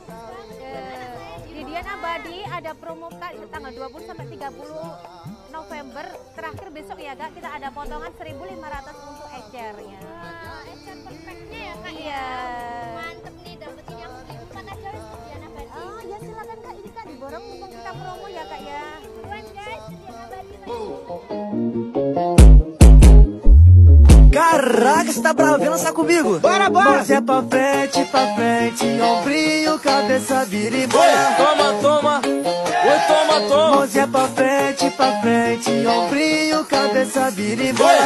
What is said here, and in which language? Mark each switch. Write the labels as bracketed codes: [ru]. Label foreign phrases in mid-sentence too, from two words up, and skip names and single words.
[id] Didian Abadi ada promo kak tanggal 20 sampai 30 November. Terakhir besok ya kak, kita ada potongan 1.500 untuk ecernya. Ecer perfectnya ya kak. Iya. Mantep nih, dapetin yang 1.004 aja Didian Abadi. Oh ya silakan kak, ini kak diborong mumpung kita promo ya kak ya. Buruan guys, Didian Abadi. [pt] Caraca, você tá bravo? Vem lançar comigo. Bora, bora! Mãozinha pra frente, ombrinho, cabeça, vira e bora. Toma, toma, oi, toma, toma. Mãozinha pra frente, ombrinho, cabeça, vira e bora.